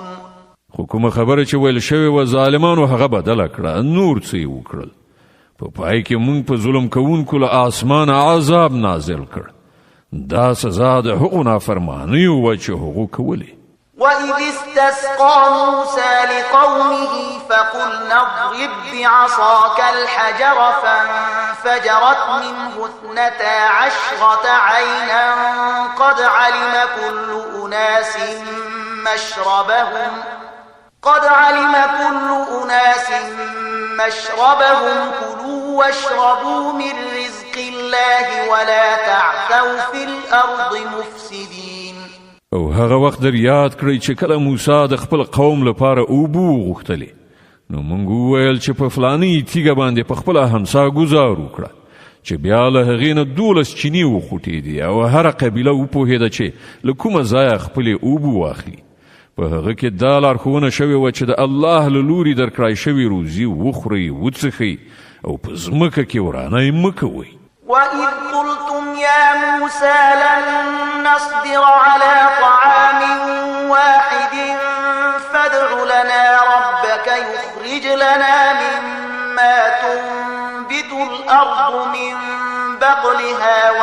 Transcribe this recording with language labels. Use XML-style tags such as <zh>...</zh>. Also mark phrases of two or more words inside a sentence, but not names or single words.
<ps>خو کومه خبره چې ویل شوې وه ظالمانو هغه بدله کړه، نور څه یې وکړل، په پای کې موږ په ظلم کوونکو له آسمانه عذاب نازل کړ، دا سزا د هغو نافرمانیو وه چې هغو کولې.</ps> <ar>وَإِذِ اسْتَسْقَىٰ مُوسَىٰ لِقَوْمِهِ فَقُلْنَا اضْرِب بِّعَصَاكَ الْحَجَرَ فَانفَجَرَتْ مِنْهُ 12 عَيْنًا قَدْ عَلِمَ كُلُّ أُنَاسٍ مَّشْرَبَهُمْ كُلُوا وَاشْرَبُوا مِن رِّزْقِ اللَّهِ وَلَا تَعْثَوْا فِي الْأَرْضِ مُفْسِدِينَ.</ar> <ps>او هغه وخت در یاد کړئ چې کله موسی د خپل قوم لپاره اوبه وغوښتلې، نو موږ وویل چې په فلاني تیږه باندې په خپله همسا ګزار وکړه چې بیا له هغې نه 12 چینې وخوټېدې او هره قبیله وپوهېده چې له کومه ځایه خپلې اوبه واخلي. په هغه کې دا لارښوونه شوې وه چې د الله له لوري درکړای شوې روزي وخورئ وڅښئ او په ځمکه کې ورانی مه کوئ.</ps> <ar>وَإِذْ قُلْتُمْ يَا مُوسَىٰ لَن نَّصْبِرَ عَلَىٰ طَعَامٍ وَاحِدٍ فَادْعُ لَنَا رَبَّكَ يُخْرِجْ لَنَا مِمَّا تُنبِتُ الْأَرْضُ مِن بَقْلِهَا</ar>